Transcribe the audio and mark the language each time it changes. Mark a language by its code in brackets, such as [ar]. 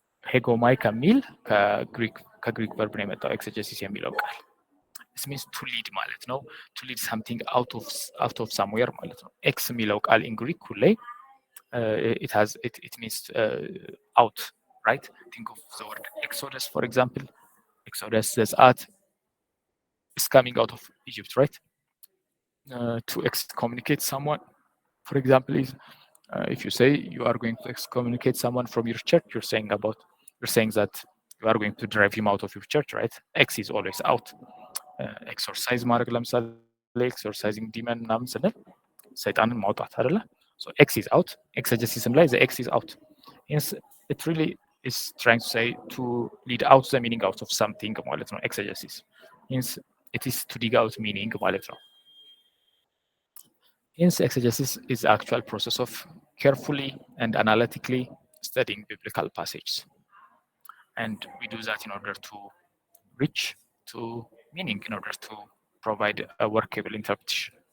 [am] ሄጎማይ ከሚል ከግሪክ ቨርብ ነው የመጣው ኤክሰጀሲስ የሚለው ቃል። [en] This means to lead [am] ማለት ነው። [en] to lead something out of somewhere [am] ማለት ነው። ኤክስ የሚለው ቃል [en] in Greek [am] ሁሌ [en] it means out, right? Think of the word Exodus, for example. Exodus says is coming out of Egypt, right? To excommunicate someone, for example, is if you say you are going to excommunicate someone from your church, you're saying that you are going to drive him out of your church, right? X is always out. [am] Exorcise ማድረግ ለምሳሌ ኤክሰርሳይዚንግ ዲመን ምናምን ስንል ሰይጣንን ማውጣት አይደለ? [en] so X is out. [am] ኤክሰጀሲስም ላይ [en] the X is out. it really is trying to say to lead out the meaning out of something [am] ማለት ነው። [en] ኤክሰጀሲስ means it is to dig out meaning ማለት ነው። hence exegesis is the actual process of carefully and analytically studying biblical passages, and we do that in order to reach to meaning, in order to provide a workable interpretation.